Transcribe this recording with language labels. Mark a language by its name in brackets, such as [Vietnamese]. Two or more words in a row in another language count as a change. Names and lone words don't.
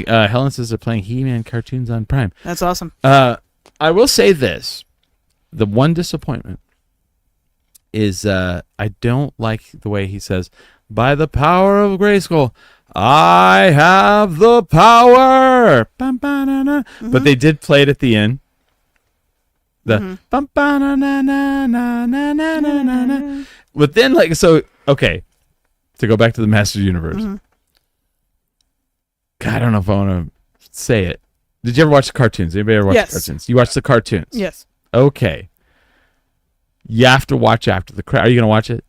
[English] Helen says they're playing He-Man cartoons on Prime. That's awesome. I will say this: the one disappointment is I don't like the way he says, "By the power of Grayskull, I have the power." Bum, ba, na, na. But they did play it at the end. The bum, ba, na, na, na, na, na, na, na, na, na. But then, okay, to go back to the Master Universe. God, I don't know if I want to say it. Did you ever watch the cartoons? Anybody ever watch Yes. the cartoons? You watch the cartoons? Yes. Okay. You have to watch after the credits. Are you going to watch it?